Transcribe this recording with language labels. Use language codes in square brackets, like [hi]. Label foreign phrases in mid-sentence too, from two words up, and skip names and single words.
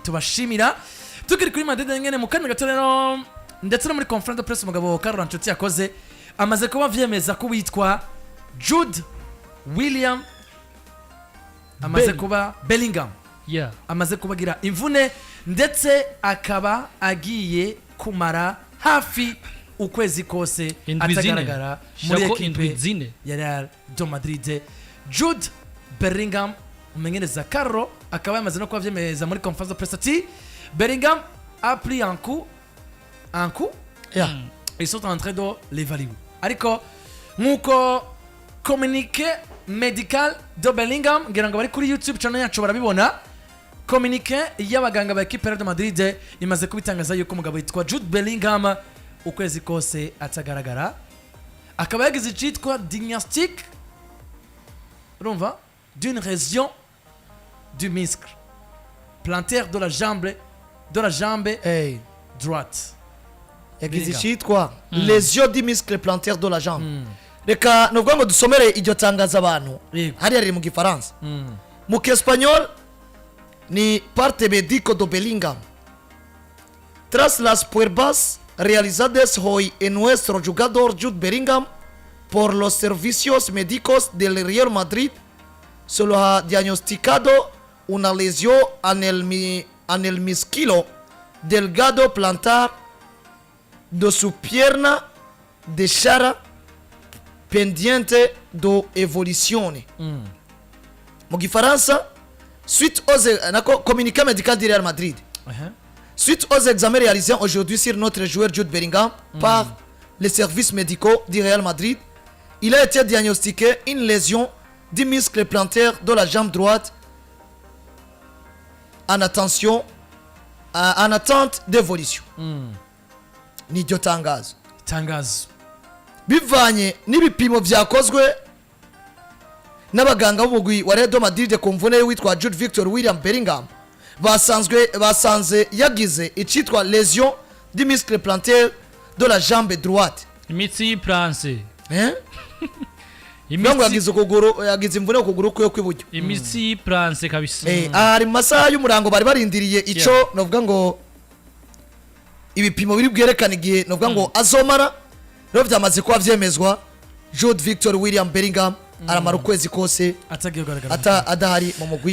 [rn] tubashimira tukiri kuri Madrid ngene mu kanya gato rero ndetse no muri [fr] conference de presse [rn] umugabo Carlo Ancelotti yakoze amaze kuba vyemeza ko witwa Jude William amaze kuba Bellingham amaze kubagira imvune ndetse akaba agiye kumara hafi ukwezi kose atagaragara muri equipe ya Real Madrid. Jude Bellingham umenyereza Carlo akaba yamaze no kuba vyemeza muri [fr] conference de presse [rn] ati Bellingham [fr] a pris un coup. Ils sont en train de l'évaluer. [rn] Ariko nkuko [fr] communiqué médical [rn] de Bellingham ngira ngo bari kuri YouTube channel yacu barabibona. Communiqué y'abaganga ba [fr] equipe de [rn] Madrid imaze kubitangaza yuko umugabo yitwa Jude Bellingham ukwezi kose atagaragara. Akaba yagize cyitwa diagnostic urumva [fr] d'une région du muscle plantaire de la jambe droite. [rn] yagize cyitwa [fr] lésion du muscle plantaire de la jambe. [rn] Reka nubwo ngo dusomere iryo tangaza abantu hari ari mu gifaransa mu Espanyol ni [es] parte médico [rn] de Bellingham. [es] Tras las pruebas realizadas hoy en nuestro jugador Jude Bellingham por los servicios médicos del Real Madrid, se lo ha diagnosticado una lesión en el músculo delgado plantar de su pierna derecha pendiente de évolution. [rn] Mu gifaransa, [fr] suite aux communiqué médical du Real Madrid. Suite aux examens réalisés aujourd'hui sur notre joueur Jude Bellingham par les services médicaux du Real Madrid, il a été diagnostiqué une lésion du muscle plantaire de la jambe droite. En attention en attente d'évolution [rn] niryo tangazo bivanye n'ibipimo byakozwe n'abaganga b'umugwi wa Real Madrid ku mvune witwa Jude Bellingham basanze yagize icitwa [fr] lésion du muscle plantaire de la jambe droite [rn] imitsi planse Imitsi yagize imvune ukuguru kwe kw'iburyo imitsi planse kabisa ari mu masaha y'umurango bari barindiriye ico novuga ngo ibipimo biri bwerekana igihe novuga ngo azomara rero byamaze kuba vyemezwa Jude Bellingham aramara ukwezi kose adahari mu mugwi